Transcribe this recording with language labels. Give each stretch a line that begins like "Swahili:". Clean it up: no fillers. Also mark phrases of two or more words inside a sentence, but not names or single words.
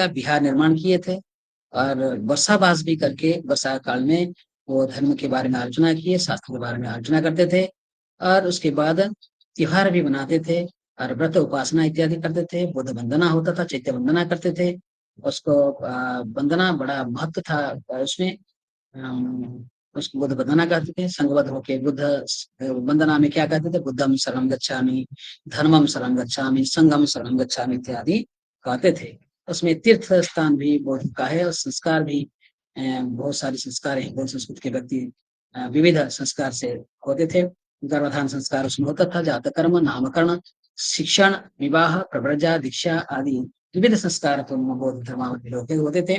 Hindi: बिहार निर्माण किए थे, और वर्षावास भी करके वर्षा काल में वो धर्म के बारे में आलोचना किए, शास्त्र के बारे में आलोचना करते थे, और उसके बाद त्योहार भी मनाते थे, और व्रत उपासना इत्यादि करते थे। बुद्ध वंदना होता था, चैत्य वंदना करते थे। उसको वंदना बड़ा महत्व था उसमें। उसको बुद्ध वंदना करते थे। संघबद्ध होके बुद्ध वंदना में क्या कहते थे?
Pali: बुद्धम शरणं गच्छामि, धर्मम शरणं गच्छामि, संघम शरणं गच्छामि
Hindi: इत्यादि कहते थे। उसमें तीर्थ स्थान भी बौद्ध का है, और संस्कार भी बहुत सारे संस्कार हैं। बौद्ध संस्कृति के व्यक्ति विविध संस्कार से होते थे। गर्भधान संस्कार उसमें होता था, जातक कर्म, नामकरण, शिक्षण, विवाह, प्रव्रजा, दीक्षा आदि विविध संस्कार तो बौद्ध धर्मावलंबी लोग होते थे।